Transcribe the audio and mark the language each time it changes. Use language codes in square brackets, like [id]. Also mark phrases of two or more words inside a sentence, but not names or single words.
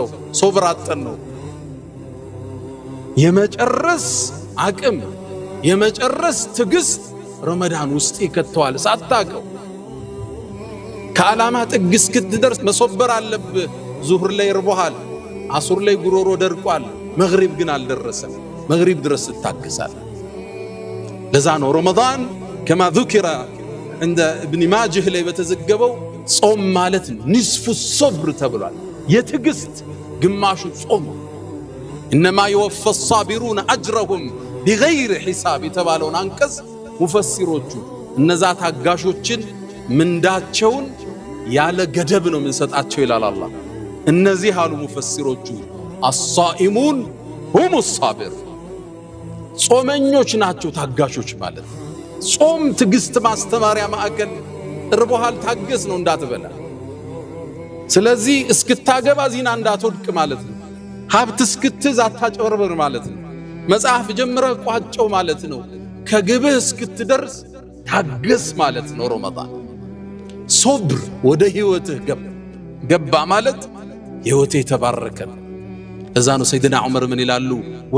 [am] ሶብር አጥተን ነው። የመጨረስ አቅም የመጨረስ ትዕግስት ረመዳን ውስጥ ይከተዋል ሳታውቀው። ከዓላማ ጥግ እስክትደርስ መሶበር አለብህ። ዙህር ላይ እርቦሃል፣ አሱር ላይ ጉሮሮ ደርቋል፣ መግሪብ ግን አልደረሰም። መግሪብ ድረስ ትታገሳለህ። ለዛ ነው ረመዳን ከማ [ar] ذكر عند ابن ماجه [am] ላይ በተዘገበው ጾም ማለት [ar] نصف صبر [am] ተብሏል። የትዕግስት ግማሹ ጾም። [ar] انما يوفى الصابرون اجرهم بغير حساب [am] የተባለውን አንቀጽ ሙፈሲሮቹ እነዛ ታጋሾችን ምንዳቸውን ያለ ገደብ ነው የምንሰጣቸው ይላል አላህ። እነዚህ አሉ ሙፈሲሮቹ [ar] الصائمون هم الصابر። [am] ጾመኞች ናቸው ታጋሾች ማለት። ጾም ትዕግስት ማስተማሪያ ማዕከል። እርቦሃል ታገስ ነው እንዳትበላ። ስለዚህ እስክታገባ ዚና እንዳትወድቅ ማለት ነው። ሀብት እስክትዝ አታጭበርበር ማለት ነው። መጽሐፍ ጀምረህ ቋጨው ማለት ነው። ከግብህ እስክትደርስ ታገስ ማለት ነው። ረመዳን ሶብር ወደ ህይወትህ ገባ ማለት ህይወትህ ተባረከ። ለዛ ነው ሰይድና ዑመር ምን ይላሉ?